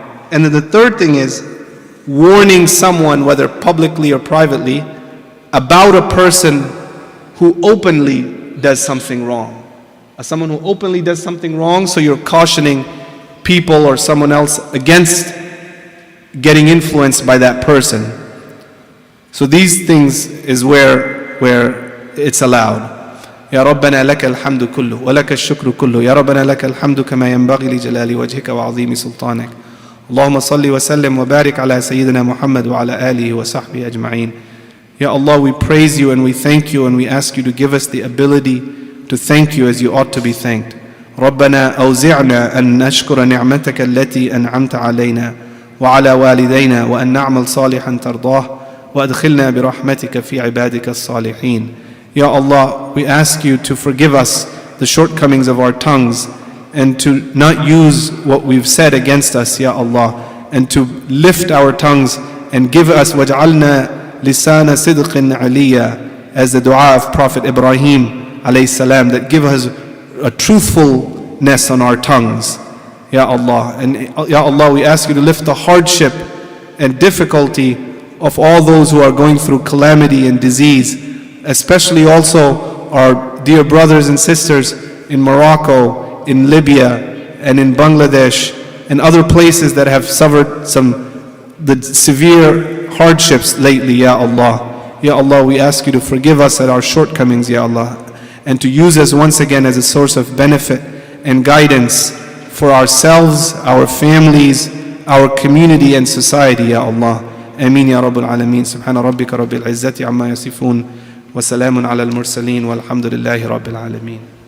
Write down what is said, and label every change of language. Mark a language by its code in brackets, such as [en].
[en] And then the third thing is warning someone, whether publicly or privately, about a person who openly does something wrong. Someone who openly does something wrong, so you're cautioning people or someone else against getting influenced by that person. So these things is where it's allowed. [ar] يا ربنا لك الحمد كله ولك الشكر كله يا ربنا لك الحمد كما ينبغي لجلال وجهك وعظيم سلطانك اللهم صل وسلم وبارك على سيدنا محمد وعلى آله وصحبه أجمعين. [en] Ya Allah, we praise you and we thank you and we ask you to give us the ability to thank you as you ought to be thanked. [ar] ربنا أوزعنا أن نشكر نعمتك التي أنعمت علينا وعلى والدينا وأن نعمل صالحا ترضاه وأدخلنا برحمتك في عبادك الصالحين. [en] Ya Allah, we ask you to forgive us the shortcomings of our tongues and to not use what we've said against us, Ya Allah, and to lift our tongues and give us [ar] وَجْعَلْنَا لِسَانَ صِدْقٍ عَلِيًّا, [en] as the dua of Prophet Ibrahim alayhi salam, that give us a truthfulness on our tongues, Ya Allah. And Ya Allah, we ask you to lift the hardship and difficulty of all those who are going through calamity and disease, especially also our dear brothers and sisters in Morocco, in Libya, and in Bangladesh, and other places that have suffered the severe hardships lately, Ya Allah. Ya Allah, we ask you to forgive us at our shortcomings, Ya Allah, and to use us once again as a source of benefit and guidance for ourselves, our families, our community and society, Ya Allah. [ar] Ameen Ya Rabbul Alameen. Subhana rabbika rabbil izzati amma yasifun. وسلام على المرسلين والحمد لله رب العالمين.